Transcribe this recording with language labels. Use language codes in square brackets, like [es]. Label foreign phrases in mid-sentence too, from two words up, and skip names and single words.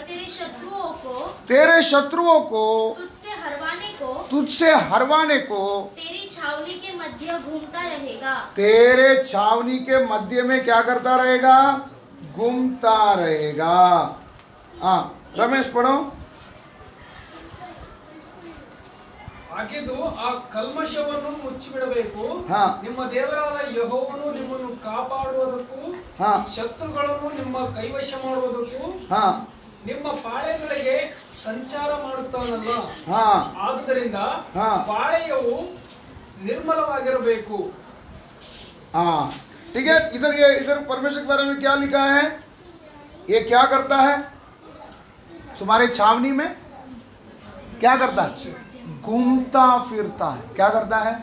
[hi] तेरे शत्रुओं को तुझसे हरवाने को तेरी छावनी के मध्य घूमता रहेगा। तेरे छावनी के मध्य में क्या करता रहेगा? घूमता रहेगा। हाँ, रमेश पढ़ो। [kn] ಹಾಕಿದ್ದು ಆ ಕಲ್ಮಶವನ್ನು ಮುಚ್ಚಿಬಿಡಬೇಕು. ನಿಮ್ಮ ದೇವರಾದ ಯೆಹೋವನು ನಿಮ್ಮನ್ನು ಕಾಪಾಡುವುದಕ್ಕೂ ಶತ್ರುಗಳನ್ನು ನಿಮ್ಮ ಕೈವಶ ಮಾಡುವುದಕ್ಕೂ ನಿಮ್ಮ ಪಾಳೆಯಗಳಿಗೆ ಸಂಚಾರ ಮಾಡುತ್ತಾನಲ್ಲ, ಆದುದರಿಂದ ಪಾಳೆಯವು निर्मलವಾಗಿರಬೇಕು। [hi] ठीक है। इधर परमेश्वर के बारे में क्या लिखा है? ये क्या करता है? तुम्हारे छावनी में क्या करता है? घूमता फिरता है। क्या करता है?